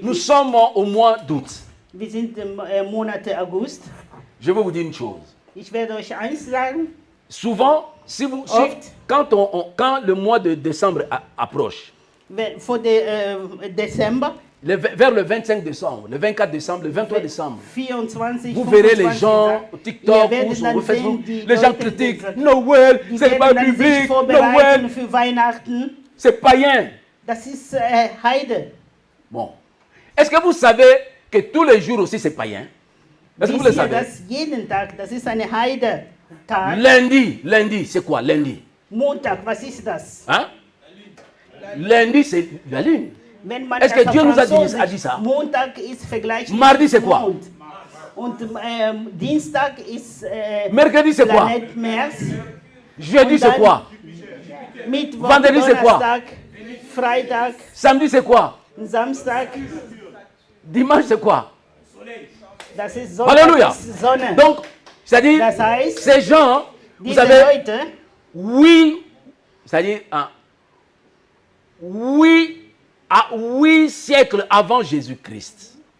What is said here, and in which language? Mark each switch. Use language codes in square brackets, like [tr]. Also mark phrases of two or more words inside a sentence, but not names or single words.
[fr] nous sommes au mois d'août. [de] wir sind im Monat August. [fr] Je vais vous dire une chose. [de] Ich werde euch eins sagen, [fr] Souvent, [de] Oft. [fr] quand le mois de décembre approche, [de] vor Dezember, [fr] vers le 25 décembre, le 24 décembre, le 23 décembre, [de] 24, [fr] vous verrez les [de] 25 [fr] gens [de] Tag. [fr] au TikTok [de] Ihr [fr] ou [de] werdet [fr] sur [de] dann [fr] Facebook, [de] sehen, die [fr] les gens [de] Leute, [fr] critiquent [de] die [fr] Noël, [de] Die [fr] c'est pas [de] werden dann sich [fr] biblique, [de] vorbereiten [fr] Noël, [de] für Weihnachten. [fr] c'est païen. [de] Das ist Heide. [fr] Bon. Est-ce que vous savez que tous les jours aussi c'est païen? Est-ce que vous le [de] Wisst ihr, [fr] savez? [de] dass jeden Tag, das ist eine Heide-Tag. [fr] Lundi, c'est quoi lundi? [de] Montag, was ist das? [fr] Hein? Lundi, c'est la lune. [de] Wenn man [fr] Est-ce [de] das [fr] que [de] auf [fr] Dieu nous a [de] Französisch- [fr] dit ça? [de] Montag ist vergleichbar [fr] Mardi, [de] mit [fr] c'est quoi? [de] Mond. Und Dienstag ist [fr] Mercredi, c'est quoi? [de] Planet Mars. [fr] Jeudi, [de] Und [fr] c'est [de] dann [fr] quoi? [de] Mittwoch, [fr] Vendredi, c'est quoi? [de] Donnerstag, Freitag, [fr] Samedi, c'est quoi? [de] Samstag, [fr] Dimanche, c'est quoi? Alléluia. Donc, c'est-à-dire, ces gens, vous savez, oui, c'est-à-dire, 8 siècles avant Jésus-Christ.